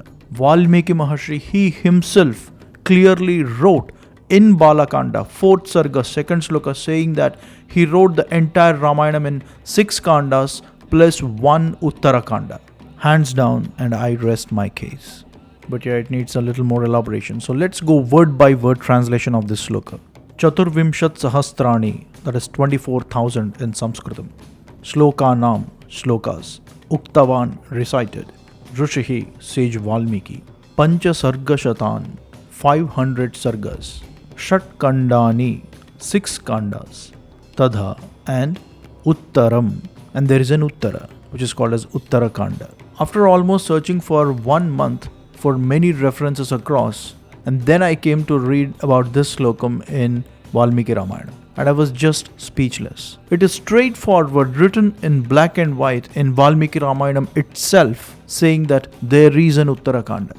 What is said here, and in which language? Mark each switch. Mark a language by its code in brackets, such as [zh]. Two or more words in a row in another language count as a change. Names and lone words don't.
[en] Valmiki Maharshi, he himself clearly wrote in Balakanda 4th Sarga 2nd sloka saying that he wrote the entire Ramayana in 6 kandas plus 1 Uttara Kanda. Hands down, and I rest my case. But yeah, it needs a little more elaboration. So let's go word by word translation of this sloka. [sa] Chaturvimshat sahasrani, [en] that is 24,000 in Sanskritam. Shlokanam, shlokas. Uktavan, recited. Rushihi, sage Valmiki. [sa] Pancha sargashatan, [en] 500 sargas. Shatkandani, 6 kandas. Tadha, and Uttaram. And there is an Uttara, which is called as Uttarakanda. After almost searching for 1 month for many references across, and then I came to read about this slokam in Valmiki Ramayana. and I was just speechless. It is straightforward, written in black and white in Valmiki Ramayanam itself, saying that there is an Uttarakanda.